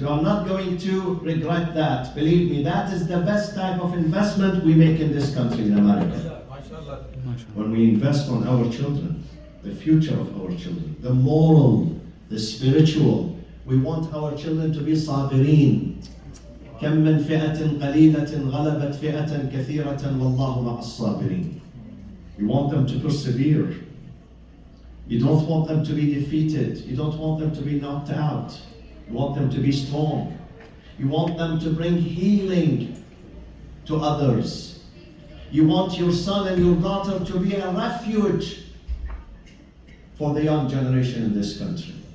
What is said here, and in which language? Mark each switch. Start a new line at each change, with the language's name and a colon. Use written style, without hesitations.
English: You are not going to regret that. Believe me, that is the best type of investment we make in this country, in America. When we invest on our children, the future of our children, the moral, the spiritual. We want our children to be صابرين.
Arabic: كم من فئة قليلة غلبت فئة كثيرة والله مع الصابرين.
English: You want them to persevere. You don't want them to be defeated. You don't want them to be knocked out. You want them to be strong. You want them to bring healing to others. You want your son and your daughter to be a refuge for the young generation in this country.